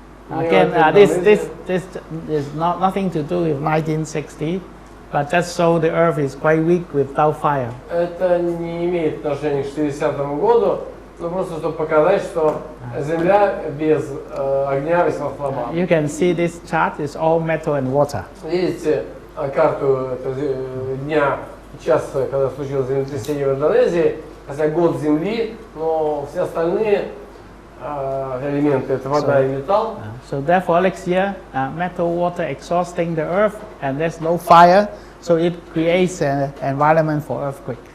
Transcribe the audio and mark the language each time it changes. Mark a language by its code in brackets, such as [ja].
[en] Again, this is nothing to do with 1960, but just so the earth is quite weak without fire. [ru] Это не имеет отношения к 60-му году, но просто чтобы показать, что земля без огня весьма слаба. [en] You can see this chart is all metal and water. [ru] Видите карту дня, часа, когда случилось землетрясение в Индонезии, хотя год Земли, но все остальные элементы это вода и металл. [en] So therefore next year, metal, water exhausting the earth and there's no fire, so it creates an environment for earthquake.